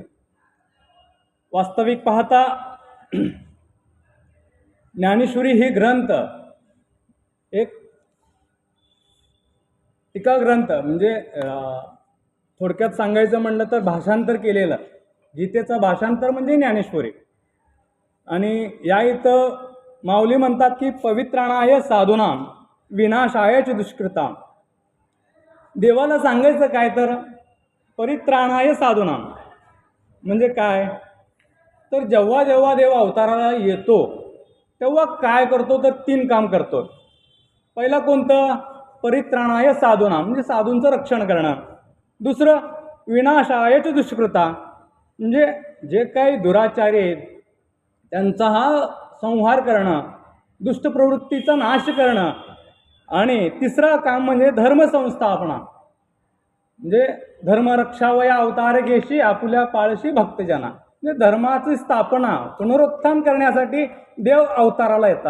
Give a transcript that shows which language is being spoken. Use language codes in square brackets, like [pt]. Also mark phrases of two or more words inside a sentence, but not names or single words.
[mr] वास्तविक पाहता ज्ञानेश्वरी ही ग्रंथ एक टीका ग्रंथ म्हणजे थोडक्यात सांगायचं म्हणलं तर भाषांतर केलेलं. गीतेचं भाषांतर म्हणजे ज्ञानेश्वरी. आणि या इथं माऊली म्हणतात की [sa] पवित्राणाय साधूनां विनाशायच दुष्कृतां. [mr] देवाला सांगायचं काय तर [sa] परित्राणाय साधूनां [mr] म्हणजे काय तर जेव्हा जेव्हा देव अवताराला येतो तेव्हा काय करतो तर 3 काम करतो. पहिला कोणतं, [sa] परित्राणाय साधूनां [mr] म्हणजे साधूंचं रक्षण करणं. दुसरं [sa] विनाशायच दुष्कृता [mr] म्हणजे जे काही दुराचारी आहेत त्यांचा संहार करणं, दुष्ट प्रवृत्तीचा नाश करणं. आणि तिसरं काम म्हणजे धर्मसंस्थापना म्हणजे धर्मरक्षावया अवतार घेशी आपुल्या पाळशी भक्तजना म्हणजे धर्माची स्थापना पुनरुत्थान करण्यासाठी देव अवताराला येतात.